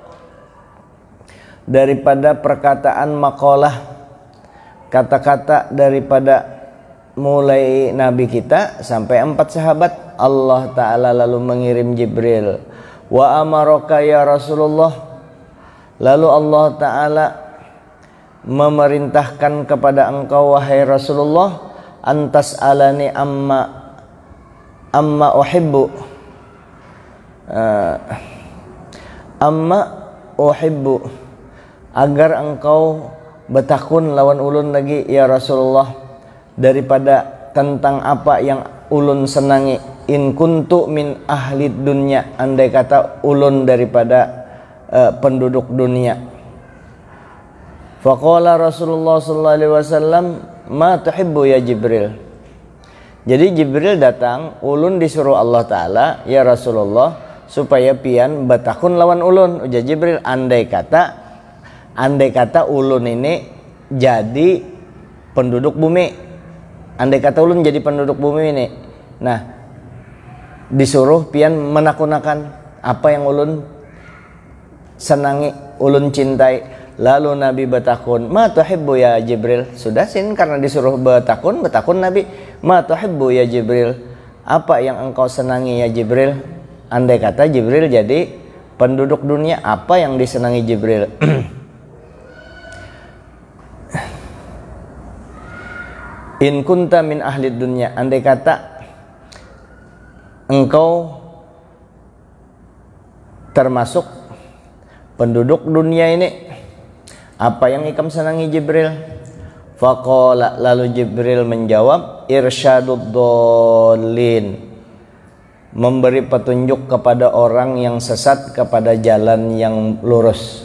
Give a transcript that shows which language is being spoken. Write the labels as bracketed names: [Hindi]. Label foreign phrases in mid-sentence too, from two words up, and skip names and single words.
[Indonesian] daripada perkataan maqalah, kata-kata daripada mulai Nabi kita sampai 4 sahabat. Allah Ta'ala lalu mengirim Jibril, [Arabic] وأمرك يا رسول الله, [Indonesian] lalu Allah Ta'ala memerintahkan kepada engkau wahai Rasulullah, [Arabic] أن تسألني عما أحب, [Banjar] agar engkau betakun lawan ulun lagi [Arabic] يا رسول الله, [Banjar] daripada tentang apa yang ulun senangi. [Arabic] إن كنت من أهل الدنيا, [Banjar] andai kata ulun daripada penduduk dunia. [Arabic] فقال رسول الله صلى الله عليه وسلم ما تحب يا جبريل. [Banjar] Jadi Jibril datang, ulun disuruh Allah Ta'ala, [Arabic] يا رسول الله, [Banjar] supaya pian batakun lawan ulun. Ujar Jibril, andai kata ulun ini jadi penduduk bumi, andai kata ulun jadi penduduk bumi ini, nah disuruh pian menakunakan apa yang ulun senangi, ulun cintai. Lalu Nabi batakun, [Arabic] ما تحب يا جبريل. [Banjar] Sudah sin, karena disuruh batakun Nabi, [Arabic] ما تحب يا جبريل, [Indonesian] apa yang engkau senangi ya Jibril. Andai kata Jibril jadi penduduk dunia, apa yang disenangi Jibril? [Arabic] إن كنت من أهل الدنيا, [Banjar] andai kata engkau termasuk penduduk dunia ini, apa yang ikam senangi Jibril? [Indonesian] Faqala, lalu Jibril menjawab, [Arabic] إرشاد الضالين, [Indonesian] memberi petunjuk kepada orang yang sesat kepada jalan yang lurus.